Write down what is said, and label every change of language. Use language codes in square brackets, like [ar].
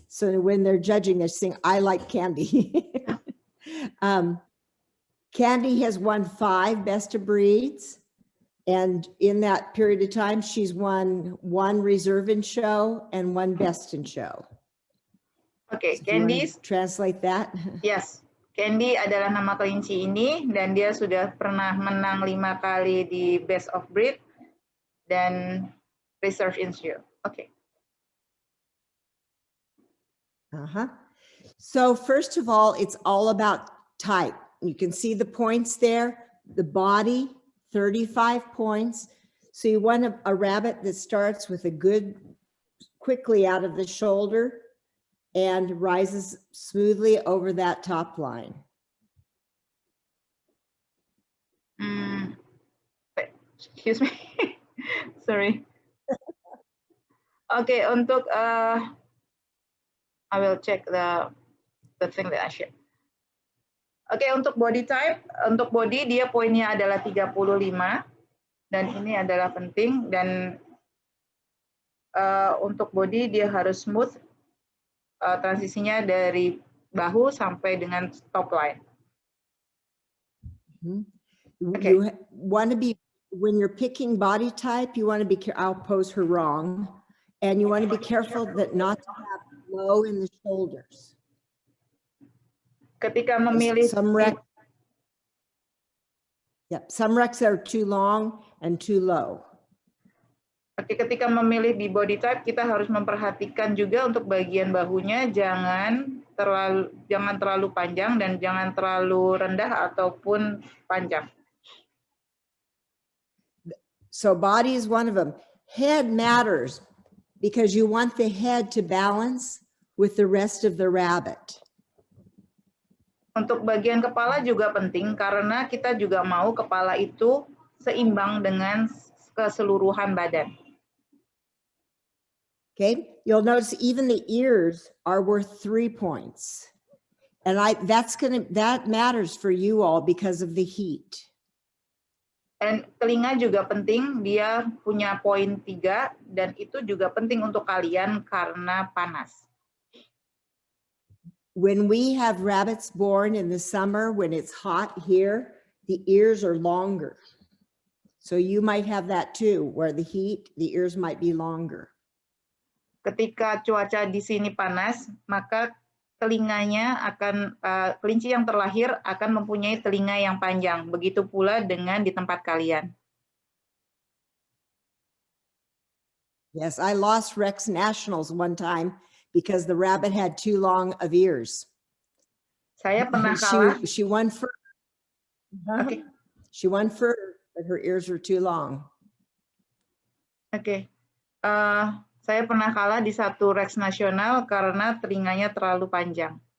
[en] So when they're judging, they sing, I like candy. Candy has won 5 best of breeds. And in that period of time, she's won 1 reserve in show and 1 best in show. Okay, so Candy. Translate that. Yes. [id] Candy adalah nama kelinci ini, dan dia sudah pernah menang 5 kali di Best of Breed dan Reserve in Show. [en] Okay. So first of all, it's all about type. You can see the points there. The body, 35 points. So you want a rabbit that starts with a good, quickly out of the shoulder, and rises smoothly over that top line. Excuse me. Sorry. Okay, untuk I will check the thing that I shared. [id] Okay, untuk body type, untuk body dia poinnya adalah 35, dan ini adalah penting, dan untuk body dia harus smooth. Transisinya dari bahu sampai dengan top line. [en] Okay. You want to be, when you're picking body type, you want to be, I'll pose her wrong, and you want to be careful that not to have low in the shoulders. [id] Ketika memilih [en] some recs are too long and too low. [id] Ketika memilih di body type, kita harus memperhatikan juga untuk bagian bahunya jangan terlalu panjang dan jangan terlalu rendah ataupun panjang. [en] So body is one of them. Head matters because you want the head to balance with the rest of the rabbit. [id] Untuk bagian kepala juga penting karena kita juga mau kepala itu seimbang dengan keseluruhan badan. [en] Okay, you'll notice even the ears are worth 3 points. And that matters for you all because of the heat. [id] Dan telinga juga penting, dia punya poin 3 dan itu juga penting untuk kalian karena panas. [en] When we have rabbits born in the summer, when it's hot here, the ears are longer. So you might have that too, where the heat, the ears might be longer. [id] Ketika cuaca di sini panas, maka telinganya akan, kelinci yang terlahir akan mempunyai telinga yang panjang. Begitu pula dengan di tempat kalian. [en] Yes, I lost Rex Nationals one time because the rabbit had too long of ears. [id] Saya pernah kalah. [en] She won fur. Okay. She won fur, but her ears were too long. [id] Oke. Saya pernah kalah di satu Rex nasional karena telinganya terlalu panjang.